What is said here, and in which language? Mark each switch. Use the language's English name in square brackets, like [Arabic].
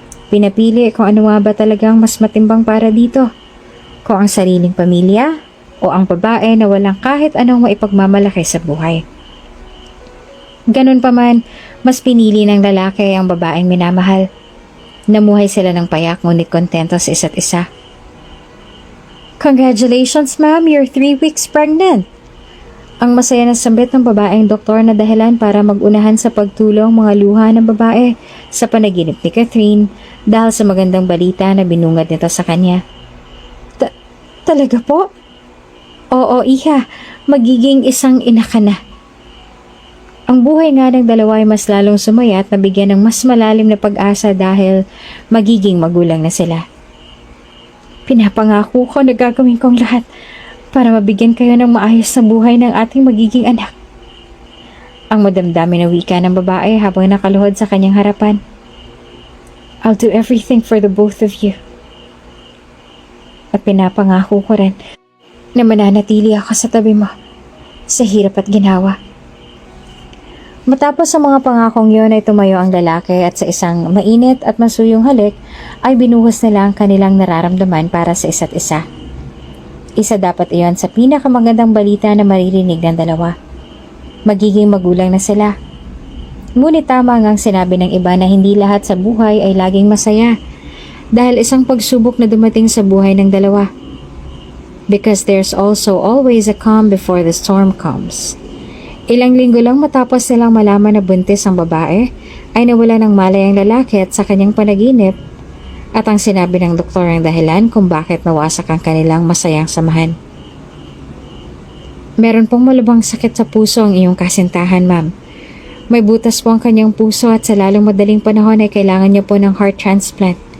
[Filipino] Pinapili kung ano nga ba talagang mas matimbang para dito, kung ang sariling pamilya o ang babae na walang kahit anong maipagmamalaki sa buhay. Ganun pa man, mas pinili ng lalaki ang babaeng minamahal. Namuhay sila ng payak ngunit kontento sa isa't isa. [English] Congratulations, ma'am, you're 3 weeks pregnant. [Filipino] Ang masaya na sambit ng babaeng doktor na dahilan para magunahan sa pagtulong mga luha ng babae sa panaginip ni Catherine dahil sa magandang balita na binungad nito sa kanya. Talaga po? Oo, iha. Magiging isang ina ka na. Ang buhay nga ng dalawa ay mas lalong sumaya at nabigyan ng mas malalim na pag-asa dahil magiging magulang na sila. Pinapangako ko na gagawin kong lahat para mabigyan kayo ng maayos na buhay ng ating magiging anak. Ang madamdamin na wika ng babae habang nakaluhod sa kanyang harapan. [English] I'll do everything for the both of you. [Filipino] At pinapangako ko rin na mananatili ako sa tabi mo sa hirap at ginawa. Matapos sa mga pangakong yon ay tumayo ang lalaki at sa isang mainit at masuyong halik ay binuhos nila ang kanilang nararamdaman para sa isa't isa. Isa dapat iyon sa pinakamagandang balita na maririnig ng dalawa. Magiging magulang na sila. Ngunit tama ngang sinabi ng iba na hindi lahat sa buhay ay laging masaya dahil isang pagsubok na dumating sa buhay ng dalawa. [English] Because there's also always a calm before the storm comes. [Filipino] Ilang linggo lang matapos nilang malaman na buntis ang babae, ay nawala ng malay ang lalaki at sa kanyang panaginip at ang sinabi ng doktor ang dahilan kung bakit nawasak ang kanilang masayang samahan. Meron pong malubhang sakit sa puso ang iyong kasintahan, ma'am. May butas po ang kanyang puso at sa lalong madaling panahon ay kailangan niya po ng heart transplant.